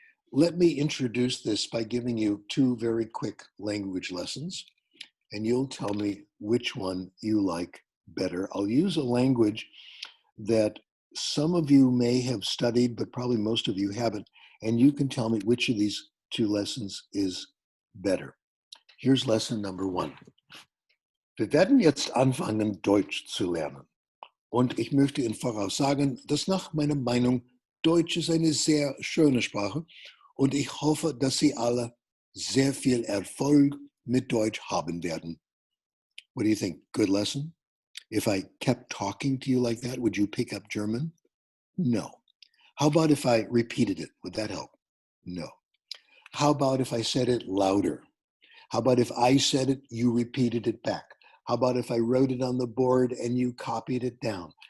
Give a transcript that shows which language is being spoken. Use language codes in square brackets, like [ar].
[en] Let me introduce this by giving you two very quick language lessons, and you'll tell me which one you like better. I'll use a language that some of you may have studied, but probably most of you haven't, and you can tell me which of these two lessons is better. Here's lesson number 1. [de] Wir werden jetzt anfangen, Deutsch zu lernen. Und ich möchte Ihnen voraussagen, dass nach meiner Meinung Deutsch ist eine sehr schöne Sprache und ich hoffe, dass Sie alle sehr viel Erfolg mit Deutsch haben werden. [en] What do you think? Good lesson? If I kept talking to you like that, would you pick up German? No. How about if I repeated it? Would that help? No. How about if I said it louder? How about if I said it, you repeated it back? How about if I wrote it on the board and you copied it down?